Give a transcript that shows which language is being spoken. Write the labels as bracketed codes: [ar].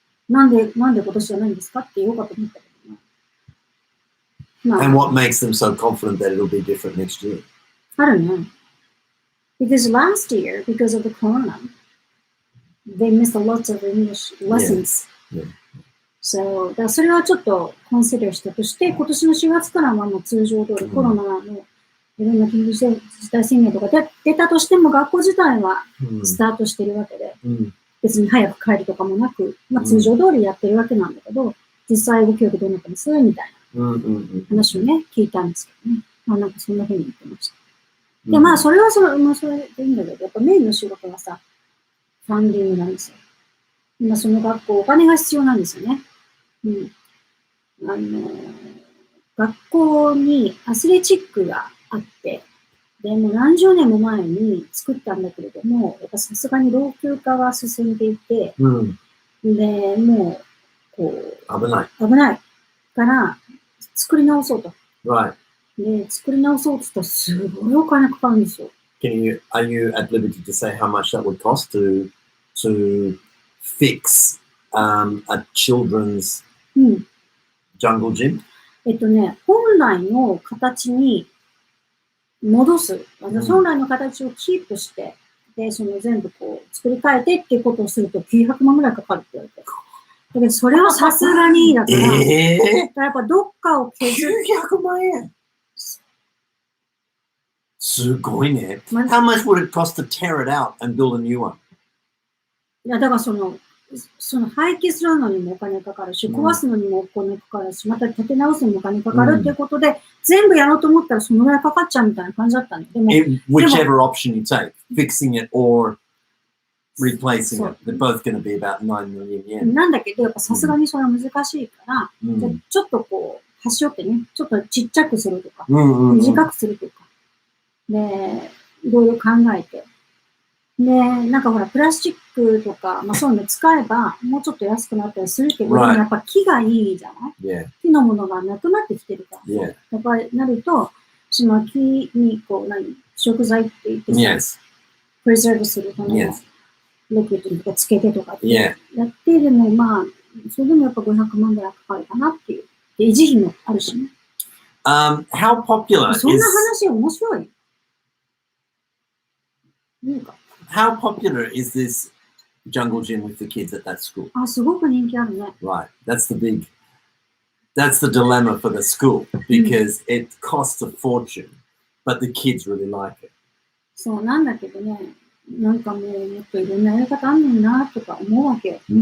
[ja] なんで今年じゃないんですかって言おうかと思ったけどね。 [en] And what makes them so confident that it'll be different next year? I don't know. Because last year, because of the corona, they missed a lot of English lessons. [ja] So, だからそれはちょっとコンシダーしたとして、今年の4月からはもう通常通りコロナのいろんな緊急事態宣言とか出たとしても学校自体はスタートしてるわけで、別に早く帰るとかもなく、まあ、通常通りやってるわけなんだけど、実際語教育どうなってますみたいな話をね、聞いたんですけどね。まあなんかそんな風に言ってました。で、まあそれはまあそれでいいんだけど、やっぱメインの仕事はさ、ファンディングなんですよ。今その学校お金が必要なんですよね。学校にアスレチックがあって、でもう何十年も前に作ったんだけれども、やっぱさすがに老朽化が進んでいて、で、もう、こう、危ないから作り直そうと。で、作り直そうとしたらすごいお金かかるんですよ。 [en] Are you at liberty to say how much that would cost to fix a children's jungle gym? [ja] 本来の形に戻す。本来の形をキープして、で、その全部こう作り変えてっていうことをすると900万ぐらいかかるって言われて。だけどそれはさすがにだから、やっぱどっかを削る。 900万円すごいね。 [en] How much would it cost to tear it out and build a new one? [ja] いや、だからその廃棄するのにもお金かかるし、壊すのにもお金かかるし、また建て直すのにもお金かかるっていうことで、全部やろうと思ったらそのぐらいかかっちゃうみたいな感じだったんで。 [en] Whichever option you take, fixing it or replacing it, they're both going to be about 9 million yen. [ja] なんだけど、やっぱさすがにそれは難しいから、ちょっとこう、端折ってね、ちょっとちっちゃくするとか、短くするとか、で、いろいろ考えて。で、なんかほら、プラスチックとか、まあそういうの使えば、もうちょっと安くなったりするけど、やっぱ木がいいじゃない、木のものがなくなってきてるから、やっぱりなると、その木にこう、食材って言ってさ、プレゼーブするための、ロケットとかつけてとかってやって、でもまあ、それでもやっぱ500万ぐらいかかるかなっていう。で、維持費もあるしね。 [en] How popular [ja] そんな話面白い。 [en] How popular is this jungle gym with the kids at that school? [ja] すごく人気あるね。 [en] Right. That's the dilemma for the school because it costs a fortune But the kids really like it. [ja] そうなんだけどね、なんかもうもっといろんなやり方あんのになとか思うわけよ。